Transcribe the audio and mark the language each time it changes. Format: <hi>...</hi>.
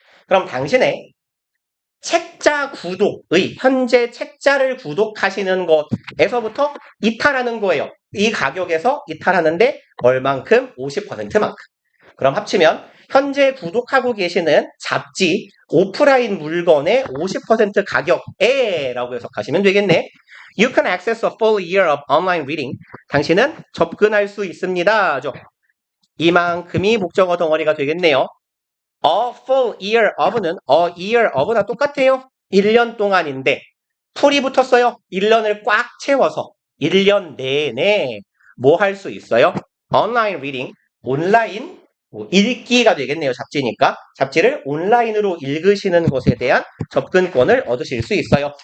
<ko>그럼 당신의 책자 구독의 현재 책자를 구독하시는 것에서부터 이탈하는 거예요. 이 가격에서 이탈하는데 얼만큼? 50%만큼. 그럼 합치면 현재 구독하고 계시는 잡지 오프라인 물건의 50% 가격에 라고 해석하시면 되겠네.</ko> <en>You can access a full year of online reading.</en> <ko>당신은 접근할 수 있습니다. 이만큼이 목적어 덩어리가 되겠네요.</ko> <en>A full year of는 a year of나</en> <ko>똑같아요. 1년 동안인데 풀이 붙었어요. 1년을 꽉 채워서 1년 내내 뭐 할 수 있어요? Online reading, 온라인 읽기가 되겠네요. 잡지니까. 잡지를 온라인으로 읽으시는 것에 대한 접근권을 얻으실 수 있어요.</ko>